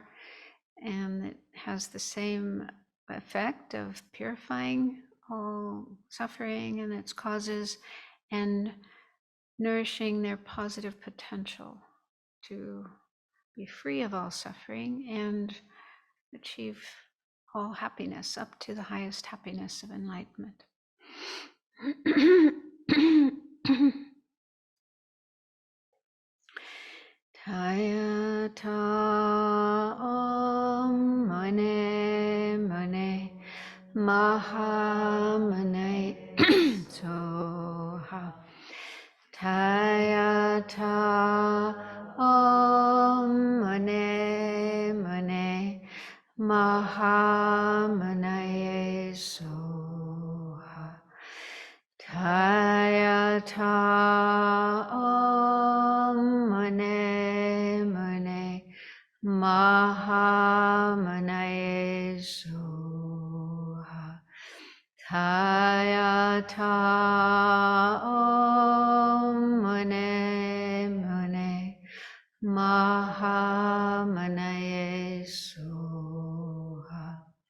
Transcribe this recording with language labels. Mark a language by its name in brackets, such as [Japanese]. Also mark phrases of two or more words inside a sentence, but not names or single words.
[English] And it has the same effect of purifying all suffering and its causes and nourishing their positive potential to be free of all suffering and achieve all happiness up to the highest happiness of enlightenment. [Sanskrit] Taya ta om mane mane maha mane soha. Taya ta om mane mane maha mane soha. Taya ta om mane mane Soha. Tayata Om Mune Mune Mahamanaye Soha.